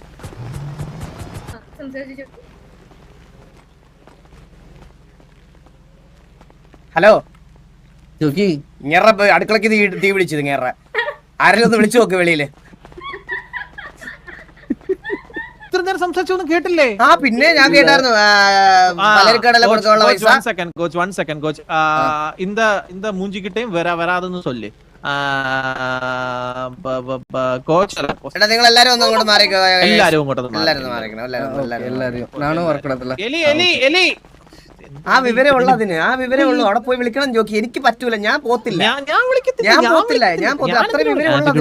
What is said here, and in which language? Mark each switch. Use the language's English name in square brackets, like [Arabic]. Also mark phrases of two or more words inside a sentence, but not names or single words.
[Malayalam] ഹലോ ഇങ്ങേറ അടുക്കളക്ക് തീ പിടിച്ചത്. ഇങ്ങേറ ആരെങ്കിലും ഒന്ന് വിളിച്ചു നോക്ക് വെളിയില്. സംസാരിച്ചൊന്നും കേട്ടില്ലേ? ആ പിന്നെ ഞാൻ കേട്ടായിരുന്നു. പലരിക്കടല കൊടുക്കാനുള്ള പൈസ. [Tamil] இந்த மூஞ்சிக்கிட்டையும் வராதுன்னு சொல்லு. [Malayalam] കോച്ച് എടാ നിങ്ങൾ എല്ലാരും ഒന്ന് അങ്ങോട്ട് മാറിക്കോ. എല്ലാരും ഇങ്ങോട്ട് മാറിക്കണം. ആ വിവരം ഉള്ളതിന് ആ വിവരം ഉള്ളു. അവിടെ പോയി വിളിക്കണം ജോക്കി. എനിക്ക് പറ്റൂല, ഞാൻ പോത്തില്ല. അത്ര വിവരം